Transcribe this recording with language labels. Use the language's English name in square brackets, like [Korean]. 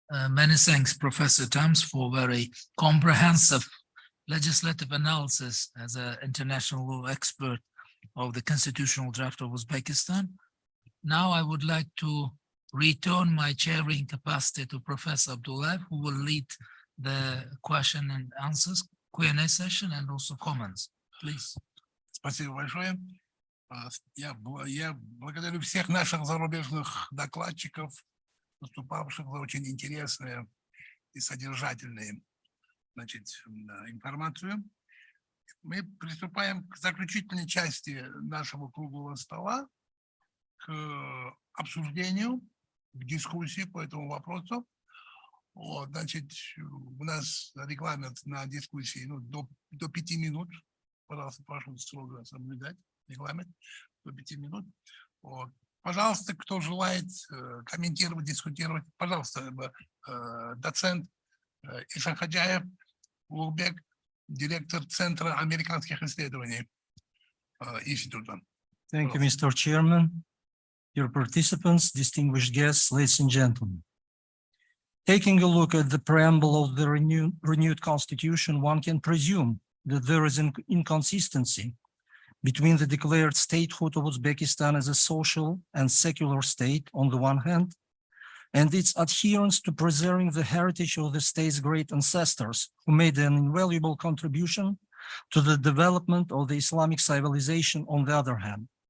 [English] Many thanks, Professor Tams, for very comprehensive legislative analysis as an international law expert of the constitutional draft of Uzbekistan. Now I would like to return my chairing capacity to Professor Abdullayev, who will lead the question and answers, Q&A session, and also comments. Please. [Russian] Спасибо большое. Я благодарю всех наших зарубежных докладчиков, выступавших за очень интересные и содержательные, информацию. Мы приступаем к заключительной части нашего круглого стола, к обсуждению, к дискуссии по этому вопросу. У нас регламент на дискуссии до 5 минут. Пожалуйста, прошу строго соблюдать регламент до 5 минут. Пожалуйста, кто желает комментировать, дискутировать, пожалуйста, доцент Ишахаджаев Улбек, директор Центра американских исследований института. [English] Thank you, Mr. Chairman, dear participants, distinguished guests, ladies and gentlemen. Taking a look at the preamble of the renewed constitution, one can presume that there is an inconsistency between the declared statehood of Uzbekistan as a social and secular state on the one hand, and its adherence to preserving the heritage of the state's great ancestors who made an invaluable contribution to the development of the Islamic civilization on the other hand.